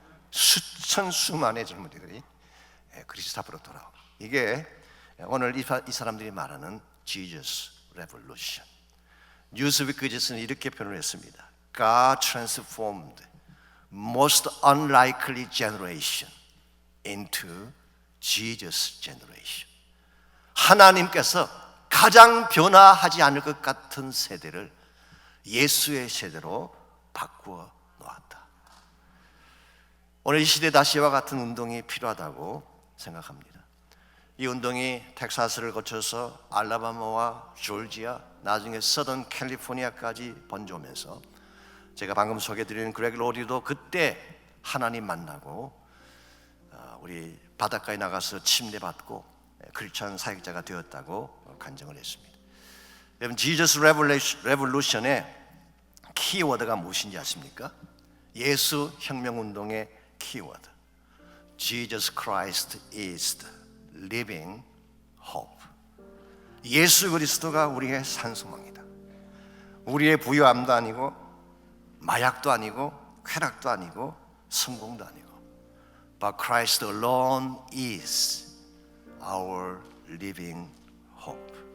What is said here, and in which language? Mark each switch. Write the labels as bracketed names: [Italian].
[Korean] 수천 수만의 젊은이들이 그리스도 앞으로 돌아오고, 이게 오늘 이 사람들이 말하는 Jesus Revolution. 뉴스위크 기자는 이렇게 표현을 했습니다. [English] God transformed most unlikely generation into Jesus generation. [Korean] 하나님께서 가장 변화하지 않을 것 같은 세대를 예수의 세대로 바꾸어 놓았다. 오늘 이 시대 다시 이와 같은 운동이 필요하다고 생각합니다. 이 운동이 텍사스를 거쳐서 알라바마와 조지아, 나중에 서던 캘리포니아까지 번져오면서 제가 방금 소개해드린 그렉 로리도 그때 하나님 만나고 우리 바닷가에 나가서 침례받고 크리스천 사역자가 되었다고 간증을 했습니다. 여러분, 지저스 레볼루션의 키워드가 무엇인지 아십니까? 예수 혁명운동의 키워드, [English] Jesus Christ is the living hope. [Korean] 예수 그리스도가 우리의 산소망이다. 우리의 부유함도 아니고 마약도 아니고 쾌락도 아니고 성공도 아니고, [English] but Christ alone is our living hope.